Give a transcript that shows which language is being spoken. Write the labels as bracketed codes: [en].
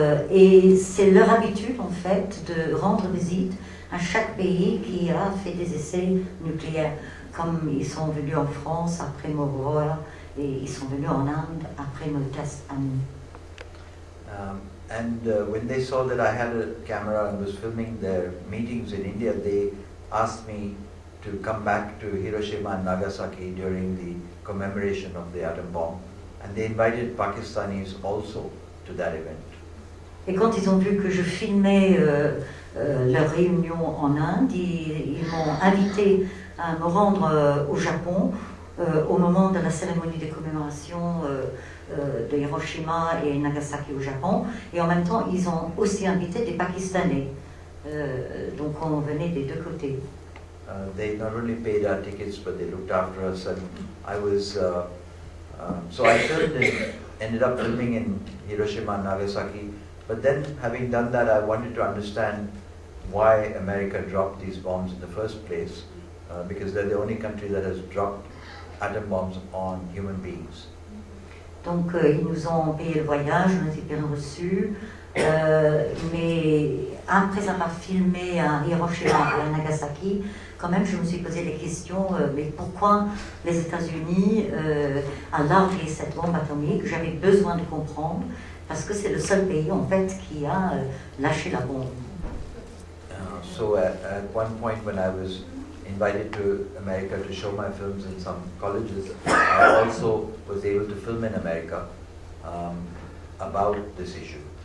[fr] Et c'est leur habitude en fait de rendre visite à chaque pays qui a fait des essais nucléaires. Comme ils sont venus en France après Mururoa et ils sont venus en Inde après nos tests à nous. [en] When they saw that I had a camera and was filming their meetings in India, they asked me to come back to Hiroshima and Nagasaki during the commemoration of the atom bomb, and they invited Pakistanis also to that event. [fr] Et quand ils ont vu que je filmais leur réunion en Inde, ils m'ont invité à me rendre au Japon au moment de la cérémonie de commémoration de Hiroshima et Nagasaki au Japon, et en même temps ils ont aussi invité des Pakistanais, donc on venait des deux côtés. [en] They not only paid our tickets, but they looked after us, and I was so I ended up filming in Hiroshima and Nagasaki. But then, having done that, I wanted to understand why America dropped these bombs in the first place, because they're the only country that has dropped atom bombs on human beings. [fr] Donc ils nous ont payé le voyage, on était bien reçus, mais après avoir filmé à Hiroshima et à Nagasaki, quand même je me suis posé la question, mais pourquoi les États-Unis a largué cette bombe atomique? J'avais besoin de comprendre, parce que c'est le seul pays en fait qui a lâché la bombe. [en] So at one point when I was invited to America to show my films in some colleges, I also was able to film in America about this issue.